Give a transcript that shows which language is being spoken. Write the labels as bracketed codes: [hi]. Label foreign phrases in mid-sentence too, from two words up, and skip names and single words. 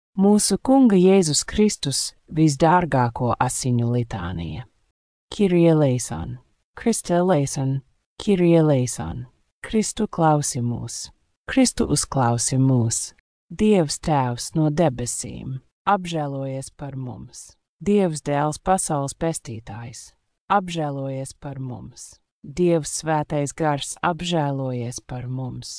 [lv] Mūsu Kunga Jēzus Kristus visdārgāko asiņu litānija. [el] Kyrie eleison, Kriste eleison, Kyrie eleison. [lv] Kristu klausi mūs, Kristu uzklausi mūs. Dievs Tēvs no debesīm, apžēlojies par mums. Dievs Dēls pasaules pestītājs, apžēlojies par mums. Dievs Svētais Gars, apžēlojies par mums.